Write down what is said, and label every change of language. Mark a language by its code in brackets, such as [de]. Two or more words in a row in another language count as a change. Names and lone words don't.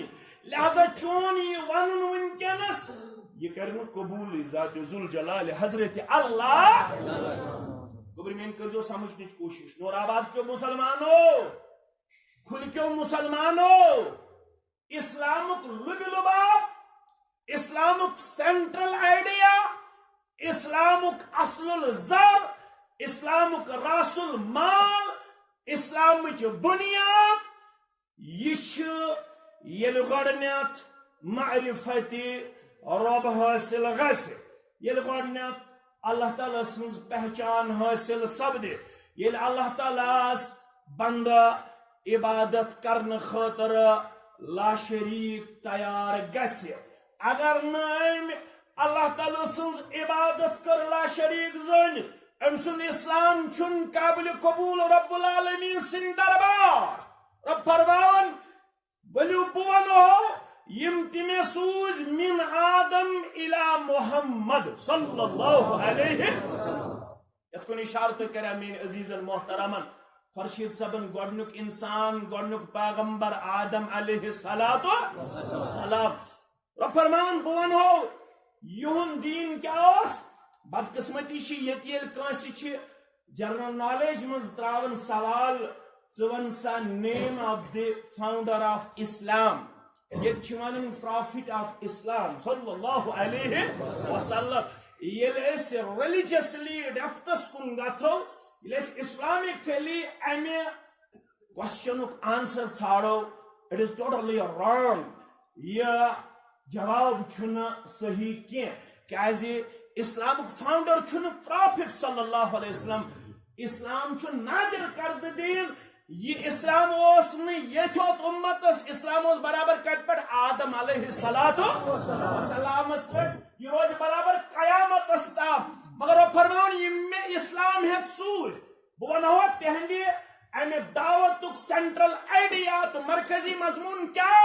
[ks] لہذا چون یہ ونُن وٕنکیٚنس یہ کر نہٕ قبوٗلٕے ذات ذوالجلال حضرت اللہ گوٚبرِ میٲنۍ کٔرزیٚو سمجھنٕچ کوٗشش نور آباد کیو مسلمانو کھُلہِ کیو مسلمانو اسلامک لب لباب [en] Islamic central idea [ks] اسلامک اصل الزر اسلامک راس المال اسلامچ بنیاد یہ گۄڈنیٚتھ معرفت رب حاصل گژھِ ییٚلہِ گۄڈنیٚتھ اللہ تعالیٰ سٕنٛز پہچان حاصل سپدِ ییٚلہِ اللہ تعالیٰ بندہ عبادت کرنہٕ خٲطرٕ لا شریک تیار گژھِ اگر نہٕ اللہ تعالیٰ سٕنٛز عبادت کر لا شریک زٔنۍ أمۍ سُنٛد اسلام چھُنہٕ قابل قبول [ar] رب العالمین [ks] سٕنٛدِ دربار رب فرماوان ؤلِو بہٕ ونہو یم تہِ مےٚ سوٗزۍ [ar] من آدم الى محمد صلی اللہ علیہ وسلم [ks] یتھ کُن اشارٕ تُہۍ کریٛا میٲنۍ عزیٖزن محترمن خورشید صبن گۄڈنیُک انسان گۄڈنیُک پیغمبر آدم علیہ السلام رب فرماوان بہٕ ونہو یہُنٛد دیٖن کیٛاہ اوس بدقسمتی چھ ییٚتہِ ییٚلہِ کٲنٛسہِ چھِ [en] general knowledge [ks] منٛز ترٛاوان سوال ژٕ ون سا [en] name of the founder of Islam [ks] ییٚتہِ چھِ ونان [en] prophet of Islam [ar] صلی اللہ علیہ [ks] وسلم ییٚلہِ أسۍ [en] religiously depths [ks] کُن گژھو ییٚلہِ أسۍ اسلامکلی امہِ کوسچنُک آنسر ژھانڈو [en] it is totally wrong [ks] یہ جواب چھُنہٕ صحیح کینٛہہ کیازِ [en] Islamic founder [ks] چھُنہٕ پرافٹ [ar] صلی اللہ علیہ وسلم [ks] اسلام چھُ نازل کردٕ دیٖن یہ اسلام اوس نہٕ ییٚتہِ ہوت اُمتس اسلام اوس برابر کتہِ پٮ۪ٹھ آدم علیہ السلامس پٮ۪ٹھ یہ روزِ برابر قیامتس تام مگر رب فرماوان یم مےٚ اسلام ہیٚتھ سوٗزۍ بہٕ ونہو تہنٛدِ امہِ دعوتُک [en] central idea [ks] تہٕ مرکزی مضموٗن کیٛاہ